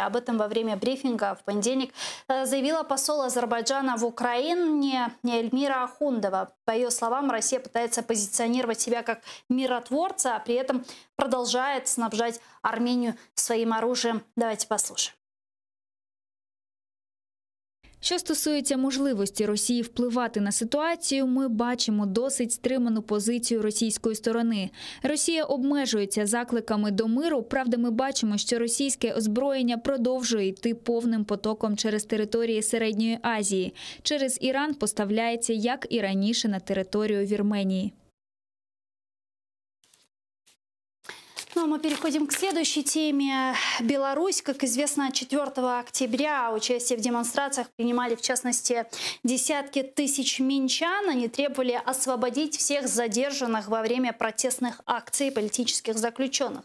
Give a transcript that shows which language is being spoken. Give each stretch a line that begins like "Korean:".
Russian: Об этом во время брифинга в понедельник заявила посол Азербайджана в Украине Эльмира Ахундова. По ее словам, Россия пытается позиционировать себя как миротворца, а при этом продолжает снабжать Армению своим оружием. Давайте послушаем.
Ukrainian: Що стосується можливості Росії впливати на ситуацію, ми бачимо досить стриману позицію російської сторони. Росія обмежується закликами до миру, правда ми бачимо, що російське озброєння продовжує йти повним потоком через території Середньої Азії. Через Іран поставляється, як і раніше, на територію Вірменії.
Russian: Ну, а мы переходим к следующей теме. Беларусь, как известно, 4 октября участие в демонстрациях принимали, в частности, десятки тысяч минчан. Они требовали освободить всех задержанных во время протестных акций политических заключенных.